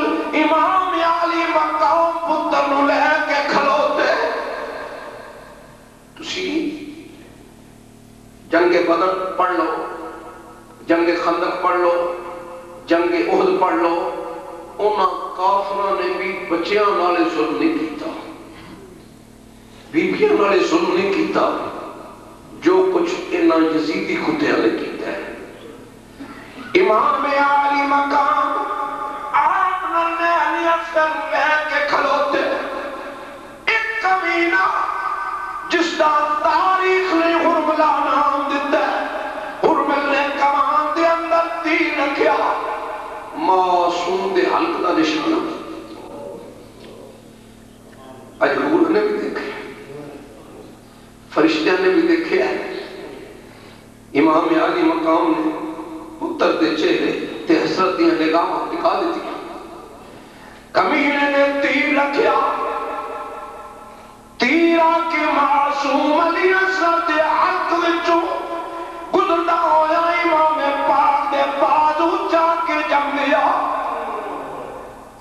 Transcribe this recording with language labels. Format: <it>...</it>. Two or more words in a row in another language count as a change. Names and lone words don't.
<pa>امام علی مقام پتر نو لے کے کھلوتے، تسی جنگ بدر پڑھ لو، جنگ خندق پڑھ لو، جنگ احد پڑھ لو، انہاں کافراں نے بھی بچیاں نالے ظلم نہیں کیتا، بیبیاں نالے ظلم نہیں کیتا، جو کچھ انہاں یزیدی کتیاں نے کیتا ہے۔ امام علی مقام آپ نے علی اصغر لے کے کھلوتے، ایک کمینہ جس دا تاریخ نے حرملہ نام دیتا ہے، حرمل نے کمان دے اندر تیر رکھیا، معصوم دے حلق دا نشانہ، اج حور نے بھی دیکھے، فرشتیاں نے بھی دیکھے ہے۔ امام علی مقام نے پتر دے چہرے تے حسرت دیاں نگاہاں دکھا دیتی، کمینے نے تیر رکھیا، تیر آکے معصوم علی اصغر دے حق وچوں گزردا ہویا امام پاک دے بازو جا کے جم گیا۔</pa>